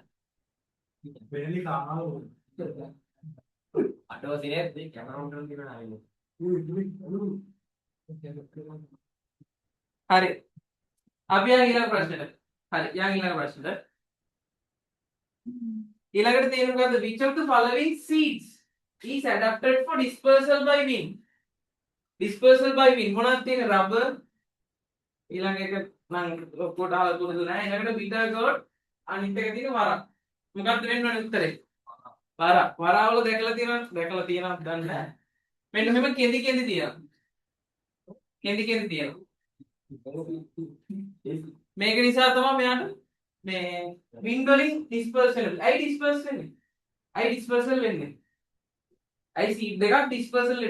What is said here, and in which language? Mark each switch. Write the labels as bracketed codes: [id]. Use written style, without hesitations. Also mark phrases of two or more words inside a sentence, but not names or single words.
[si] හරි. අපි යන් ඊළඟ ප්‍රශ්නෙට. හරි යන් ඊළඟ ප්‍රශ්නෙට. ඊළඟට තේරුම් ගන්න [en] which of the following seeds is adapted for dispersal by wind? dispersal by wind [si] මොනවද තියෙන්නේ rubber ඊළඟ එක නම් ඔක්කොට අහලා පුරුදු නැහැ ඊළඟට [en] bitter gourd [si] අනිත් එක තියෙන වරක් මොකක්ද වෙන්න ඕනේ උත්තරේ වරාවල දැකලා තියෙනවද දන්නේ නැහැ මෙන්න මෙහෙම කෙඳි තියෙනවා මේක නිසා තමයි මෙයාට මේ wind වලින් dispersal වෙන්නේ ඇයි සීඩ් දෙකක් ඩිස්පර්සල් වෙන්නේ?